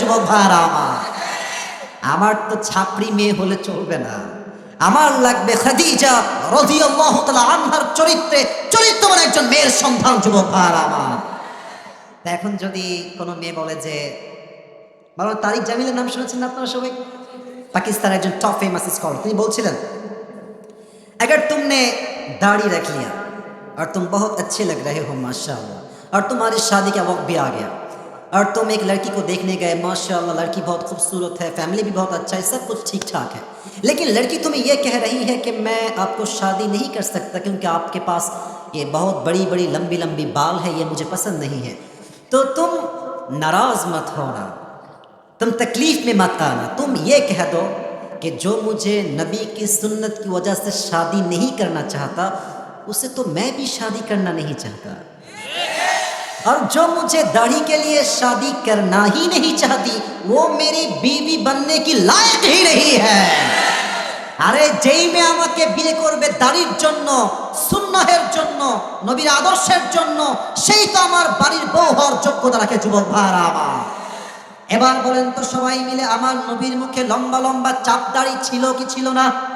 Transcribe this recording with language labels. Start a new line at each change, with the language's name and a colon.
Bangla: যুবক ভাইরা আমার তো ছাপড়ি মেয়ে হলে চলবে না, আমার লাগবে খাদিজা রাদিয়াল্লাহু তাআলা আনহার চরিত্রবান একজন মেয়ের সন্তান। যুবক ভাইরা আমার, এখন যদি কোনো মেয়ে বলে যে, মাওলানা তারিক জামিলের নাম শুনেছেন আপনারা সবাই? পাকিস্তানের একজন টপ ফেমাস স্কলার, তিনি বলছিলেন
Hindi: अगर तुमने दाढ़ी रख लिया और तुम बहुत अच्छे लग रहे हो माशाल्लाह, और तुम्हारी शादी का वक्त भी आ गया, और तुम एक लड़की को देखने गए, माशाल्लाह लड़की बहुत खूबसूरत है, फैमिली भी बहुत अच्छा है, सब कुछ ठीक ठाक है, लेकिन लड़की तुम्हें यह कह रही है कि मैं आपको शादी नहीं कर सकता क्योंकि आपके पास ये बहुत बड़ी बड़ी लंबी लंबी बाल है, ये मुझे पसंद नहीं है। तो तुम नाराज़ मत होना, तुम तकलीफ में मत आना, तुम ये कह दो कि जो मुझे नबी की सुन्नत की वजह से शादी नहीं करना चाहता, उसे तो मैं भी शादी करना नहीं चाहता, और जो मुझे दाढ़ी के लिए शादी करना ही नहीं चाहती, वो मेरी बीवी बनने की लायक ही नहीं है।
Bangla: আরে যেই মেয়ে আমাকে বিয়ে করবে দাড়ির জন্য, সুন্নাহের জন্য, নবীর আদর্শের জন্য, সেই তো আমার বাড়ির বউ হওয়ার যোগ্যতা রাখে। যুবক ভাইরা আমার, এবার বলেন তো সবাই মিলে, আমার নবীর মুখে লম্বা লম্বা চাপ দাড়ি ছিল কি ছিল না?